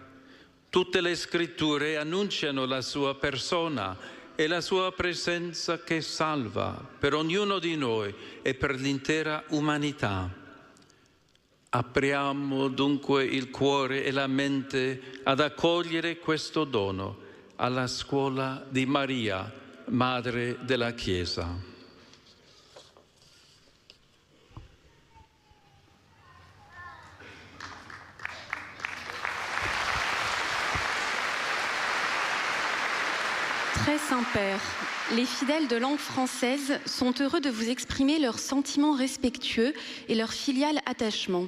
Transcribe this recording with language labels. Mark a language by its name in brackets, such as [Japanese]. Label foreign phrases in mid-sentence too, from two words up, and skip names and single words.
[Italian] Tutte le Scritture annunciano la sua persona e la sua presenza che salva per ognuno di noi e per l'intera umanità. Apriamo dunque il cuore e la mente ad accogliere questo dono alla scuola di Maria, Madre della Chiesa. [French] Très Saint-Père, les fidèles de langue française sont heureux de vous exprimer leurs sentiments respectueux et leur filial attachement.